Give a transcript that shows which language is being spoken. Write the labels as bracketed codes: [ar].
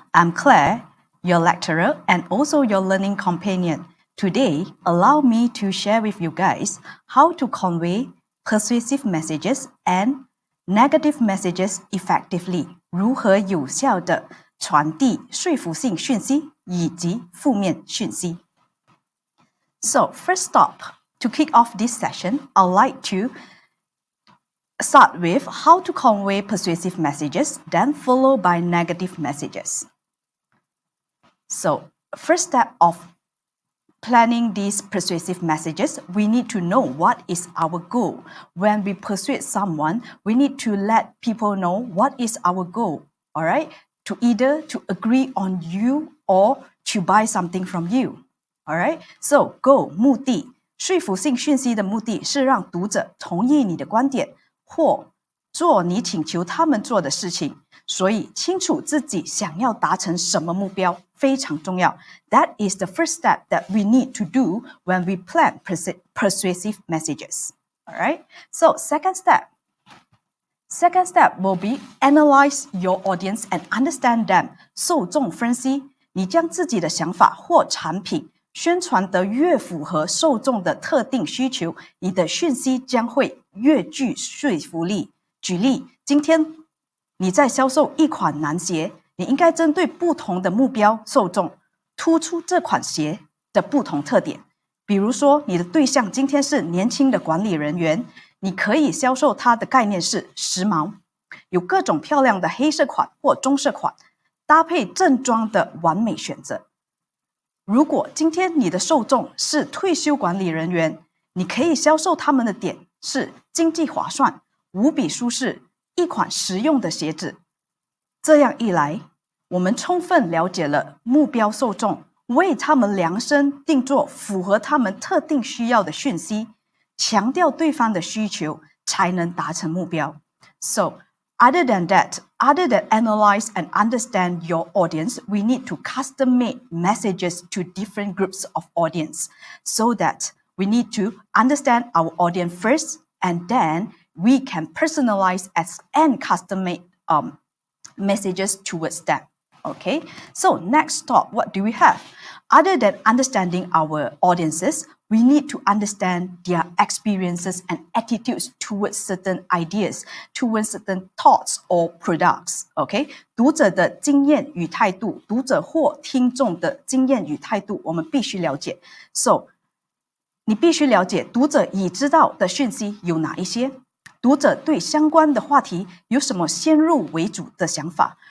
[en] I'm Claire, your lecturer and also your learning companion. Today, allow me to share with you guys how to convey persuasive messages and negative messages effectively. [zh] 如何有效地传递说服性讯息以及负面讯息。 [en] So, first stop, to kick off this session, I'd like to start with how to convey persuasive messages, then followed by negative messages. So, first step of planning these persuasive messages, we need to know what is our goal. When we persuade someone, we need to let people know what is our goal, all right? To either to agree on you or to buy something from you, all right? [zh] So, goal, 目的，说服性讯息的目的是让读者同意你的观点或做你请求他们做的事情，所以清楚自己想要达成什么目标非常重要。 [en] That is the first step that we need to do when we plan persuasive messages. Alright? So, second step will be analyze your audience and understand them. [zh] 受众分析，你将自己的想法或产品宣传得越符合受众的特定需求，你的讯息将会越具说服力。举例，今天你在销售一款男鞋，你应该针对不同的目标受众，突出这款鞋的不同特点。比如说，你的对象今天是年轻的管理人员，你可以销售它的概念是时髦，有各种漂亮的黑色款或棕色款，搭配正装的完美选择。如果今天你的受众是退休管理人员，你可以销售他们的点是经济划算、无比舒适、一款实用的鞋子。这样一来，我们充分了解了目标受众，为他们量身定做符合他们特定需要的讯息，强调对方的需求，才能达成目标。 [en] So, other than analyze and understand your audience, we need to custom-make messages to different groups of audience so that we need to understand our audience first and then we can personalize and custom-make messages towards them. Okay, so next stop, what do we have? Other than understanding our audiences, we need to understand their experiences and attitudes towards certain ideas, towards certain thoughts or products. [zh] Okay, 读者的经验与态度，读者或听众的经验与态度，我们必须了解。 So, 你必须了解读者已知道的讯息有哪一些，读者对相关的话题有什么先入为主的想法。